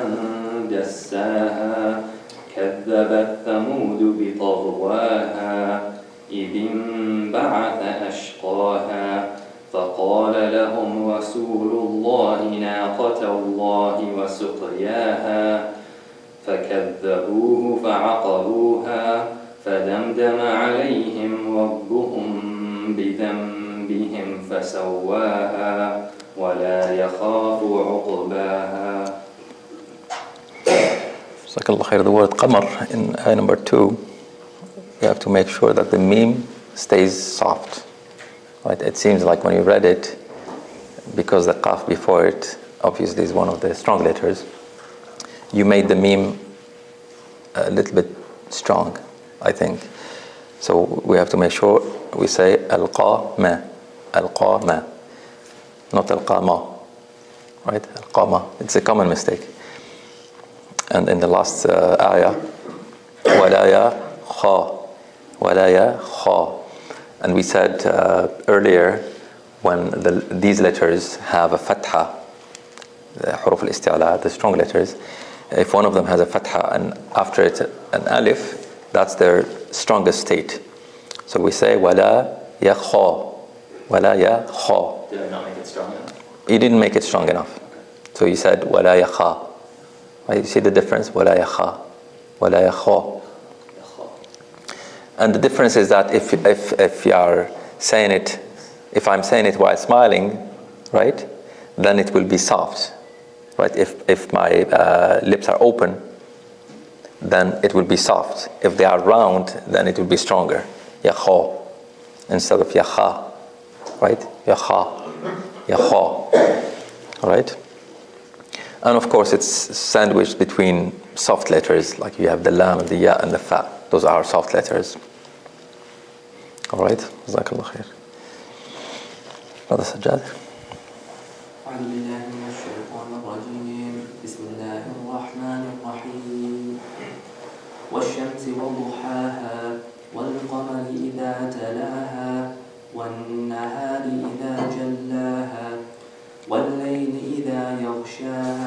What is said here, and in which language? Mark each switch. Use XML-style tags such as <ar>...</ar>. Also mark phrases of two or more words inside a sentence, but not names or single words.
<ar>دساها كذبت ثمود بطغواها إذ انبعث أشقاها فقال لهم رسول الله ناقة الله وسقياها فكذبوه فعقروها فدمدم عليهم ربهم بذنبهم فسواها ولا يخاف عقباها. جزاك الله خير.</ar> <en>The word qamar in ayah number 2, you have to make sure that the meme stays soft. Right? It seems like when you read it, because the qaf before it obviously is one of the strong letters, you made the meme a little bit strong, I think. So we have to make sure we say al-qama, al-qama, not al-qama, right? Al-qama. It's a common mistake. And in the last ayah,</en> <ar>ولا يخا، ولا يخا.</ar> <en>And we said earlier, when these letters have a fatha, the</en> <ar>حروف الاستعلاء,</ar> <en>the strong letters, if one of them has a fatha and after it an alif, that's their strongest state. So we say</en> <ar>ولا يخا، ولا يخا.</ar> <en>Did I not make it strong enough? You didn't make it strong enough. So you said</en> <ar>ولا يخا.</ar> <en>Right? You see the difference?</en> <ar>ولا يخا، ولا يخا.</ar> <en>And the difference is that if you are saying it, if I'm saying it while smiling, right, then it will be soft, right? If my lips are open, then it will be soft. If they are round, then it will be stronger.</en> <ar>يخا</ar> <en>instead of</en> <ar>يخا, right? يخا، يخا,</ar> <en>right? And of course, it's sandwiched between soft letters, like you have the lam and the ya and the fa. Those are soft letters. All right,</en> <ar>جزاك الله خير.</ar> <en>Brother Sajjad.</en> <ar>أعوذ بالله من الشيطان الرجيم. بسم الله الرحمن الرحيم. والشمس وضحاها والقمر إذا تلاها والنهار إذا جلاها والليل إذا يغشاها</ar>